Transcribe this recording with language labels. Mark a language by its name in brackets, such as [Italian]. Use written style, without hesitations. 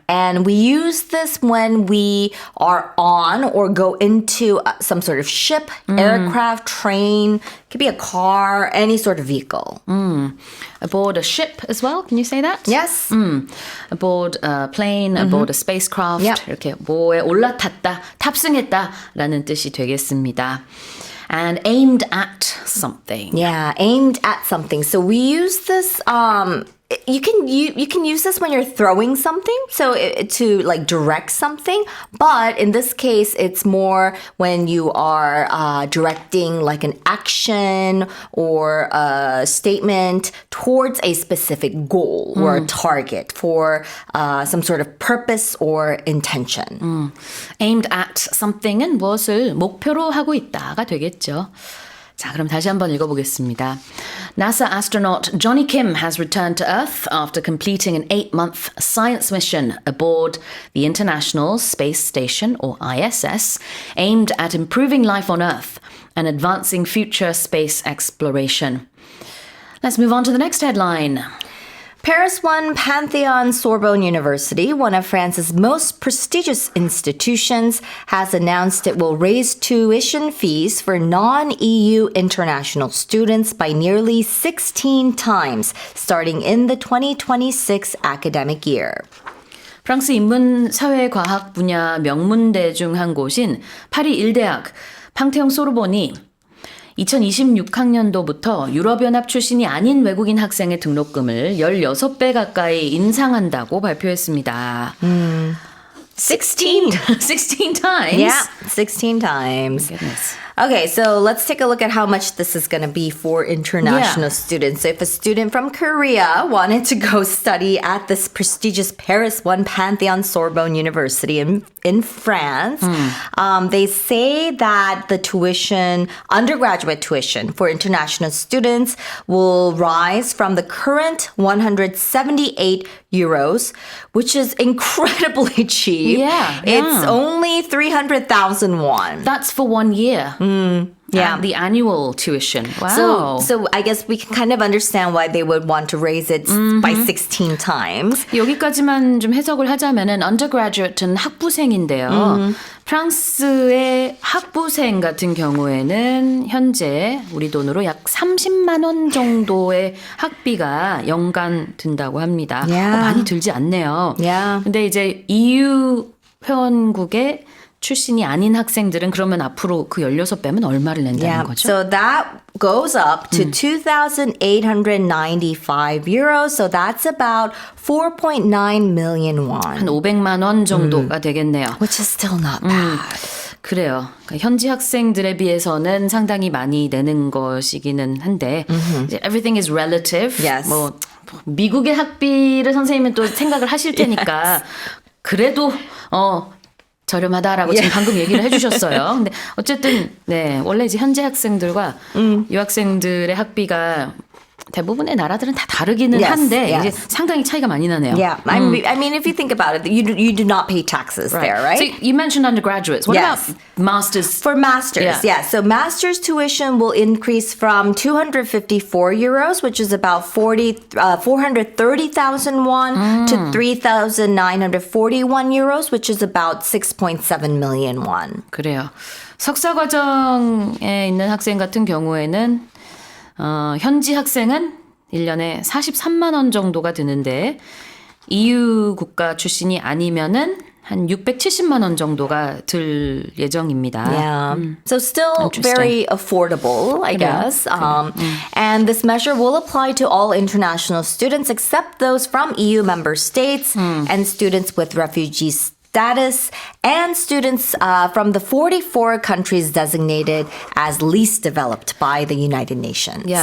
[English] And we use this when we are on or go into some sort of ship, aircraft, train. It could be a car, any sort of vehicle. Aboard a ship as well. Can you say that? Yes. Aboard a plane, aboard a spacecraft. Yep. [Korean] 이렇게 뭐에 올라탔다, 탑승했다라는 뜻이 되겠습니다. [English] And aimed at something. Yeah, aimed at something. So we use this. You can use this when you're throwing something, so to like direct something. But in this case, it's more when you are directing like an action or a statement towards a specific goal or a target for some sort of purpose or intention. Aimed at something [Korean] 은 무엇을 목표로 하고 있다가 되겠죠. 자, 그럼 다시 한번 읽어보겠습니다. [English] NASA astronaut Johnny Kim has returned to Earth after completing an 8-month science mission aboard the International Space Station, or ISS, aimed at improving life on Earth and advancing future space exploration. Let's move on to the next headline. Paris 1 Pantheon Sorbonne University, one of France's most prestigious institutions, has announced it will raise tuition fees for non-EU international students by nearly 16 times, starting in the 2026 academic year. [Korean] 프랑스 인문사회과학 분야 명문대 중 한 곳인 파리 1대학 팡테옹 소르본이 2026학년도부터 유럽연합 출신이 아닌 외국인 학생의 등록금을 16배 가까이 인상한다고 발표했습니다. [English] 16 times? Yeah, 16 times. Goodness. Okay, so let's take a look at how much this is going to be for international students. So if a student from Korea wanted to go study at this prestigious Paris 1 Pantheon Sorbonne University in France, they say that the undergraduate tuition for international students will rise from the current 178 euros, which is incredibly cheap. Yeah. It's only 300,000 won. That's for 1 year. Yeah. The annual tuition. Wow. So I guess we can kind of understand why they would want to raise it by 16 times. [Korean] 여기까지만 좀 해석을 하자면은 undergraduate는 학부생인데요. 프랑스의 학부생 같은 경우에는 현재 우리 돈으로 약 30만 원 정도의 학비가 연간 든다고 합니다. [English] Yeah. [Korean] 많이 들지 않네요. [English] Yeah. [Korean] 근데 이제 EU 회원국의 출신이 아닌 학생들은 그러면 앞으로 그 16배면 얼마를 낸다는 거죠? [English] So that goes up to 2,895 euros. So that's about 4.9 million won. [Korean] 한 500만 원 정도가 되겠네요. [English] Which is still not bad. [Korean] 그래요. 그러니까 현지 학생들에 비해서는 상당히 많이 내는 것이기는 한데 이제 [English] everything is relative. Yes. [Korean] 뭐 미국의 학비를 선생님은 또 생각을 하실 테니까 그래도 저렴하다라고 지금 방금 얘기를 해주셨어요. 근데 어쨌든 네 원래 이제 현재 학생들과 유학생들의 학비가 대부분의 나라들은 다 다르기는 [English] Yes, [Korean] 한데 [English] yes. [Korean] 이제 상당히 차이가 많이 나네요. [English] Yeah, I mean, if you think about it, you do not pay taxes there, right? So you mentioned undergraduates. What Yes. about masters? For masters, Yeah. So master's tuition will increase from 254 euros, which is about 430,000 won, to 3,941 euros, which is about 6.7 million won. [Korean] 그래요. 석사 과정에 있는 학생 같은 경우에는 현지 학생은 1년에 43만 원 정도가 드는데 EU 국가 출신이 아니면은 한 670만 원 정도가 들 예정입니다. [English] Yeah. So still Interesting. very affordable, I guess. And this measure will apply to all international students except those from EU member states and students with refugee status and students from the 44 countries designated as least developed by the United Nations.